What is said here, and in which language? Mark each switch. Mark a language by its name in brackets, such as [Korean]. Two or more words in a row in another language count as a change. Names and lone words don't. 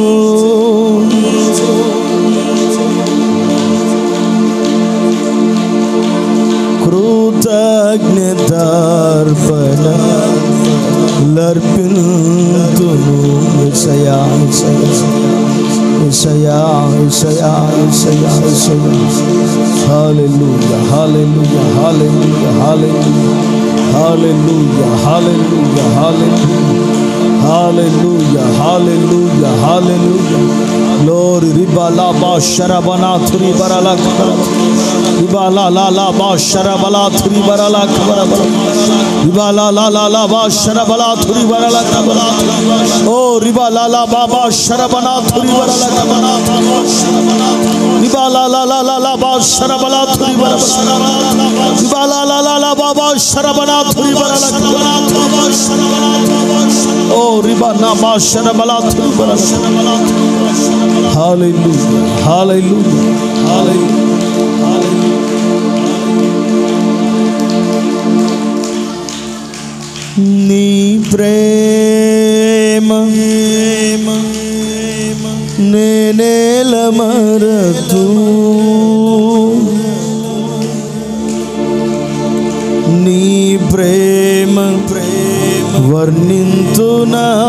[Telugu] కృతజ్ఞతార్పణ లర్పింతును యేసయ్యా యేసయ్యా యేసయ్యా యేసయ్యా యేసయ్యా. హల్లెలూయా హల్లెలూయా హల్లెలూయా హల్లెలూయా హల్లెలూయా హల్లెలూయా హల్లెలూయా హల్లెలూయా. Glory ribala ba sharabana thuri barala ribala la la ba sharabala thuri barala ribala la la la ba sharabala thuri barala oh ribala la ba ba sharabana thuri barala ribala la la la la ba sharabala thuri barala ribala la la la ba ba sharabana thuri barala oh ribana ma sharabala thuri barala. [English] Hallelujah, hallelujah, hallelujah. [Telugu] నీ ప్రేమ నేనేల మరతు నీ ప్రేమ వర్ణింతునా